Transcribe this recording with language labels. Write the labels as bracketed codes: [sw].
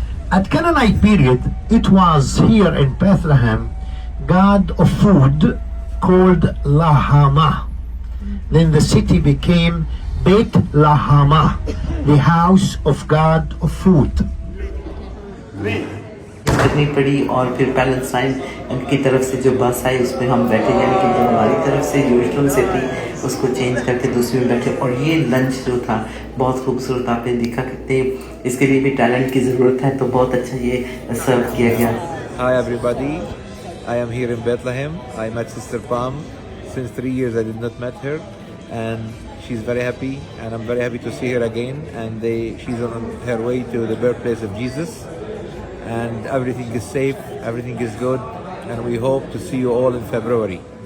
[en] At Canaanite period, it was here in Bethlehem, god of food called Lahama. Then the city became Beit Lahama, the house of god of food. [hi] करनी पड़ी और फिर Palestine की तरफ से जो बस आई उसमें हम बैठे, यानी कि जो हमारी तरफ से यरूशलेम से थी उसको चेंज करके दूसरी में बैठे। और ये लंच जो था बहुत खूबसूरत, आपने देखा कितने इसके लिए भी टैलेंट की ज़रूरत है, तो बहुत अच्छा ये सर्व किया गया। [en] Hi everybody, I am here in Bethlehem. I met Sister Pam. Since 3 years I did not met her, and she's very happy, and I'm very happy to see her again. And she's on her way to the birthplace of Jesus, and everything is safe, everything is good, and we hope to see you all in February.